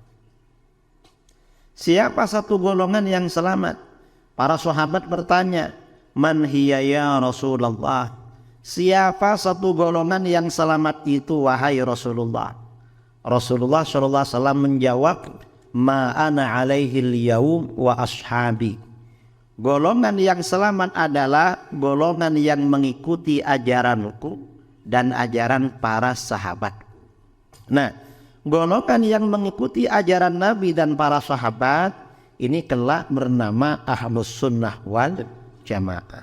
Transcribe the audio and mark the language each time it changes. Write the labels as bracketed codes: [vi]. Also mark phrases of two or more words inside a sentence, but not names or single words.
[id] Siapa satu golongan yang selamat? Para sahabat bertanya, [ar] "من هي يا رسول الله?" [id] Siapa satu golongan yang selamat itu wahai Rasulullah? Rasulullah SAW menjawab, [ar] "ما أنا عليه اليوم وأصحابي." [id] Golongan yang selamat adalah golongan yang mengikuti ajaranku dan ajaran para sahabat. Nah, golongan yang mengikuti ajaran Nabi dan para sahabat ini kelak bernama Ahlus Sunnah wal Jamaah.